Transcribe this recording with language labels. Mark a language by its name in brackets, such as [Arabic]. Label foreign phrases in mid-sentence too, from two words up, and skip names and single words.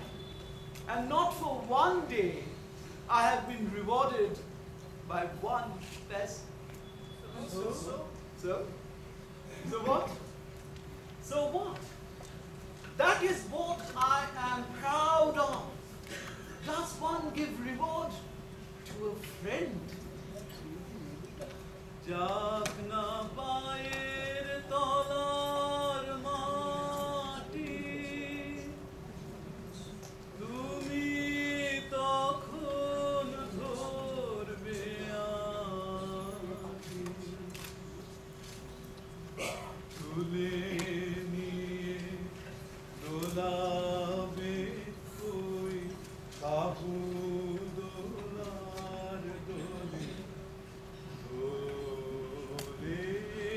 [English] And not for one day I have been rewarded by one peasant. So what? So what? That is what I am proud of. Does one give reward to a friend? [Bangla] যাক না পায়ের তলার মাটি, তুমি তখন ধরবে আঁটি, তুলে নিয়ে দোলাবে কই কাহু দোলার দোলে.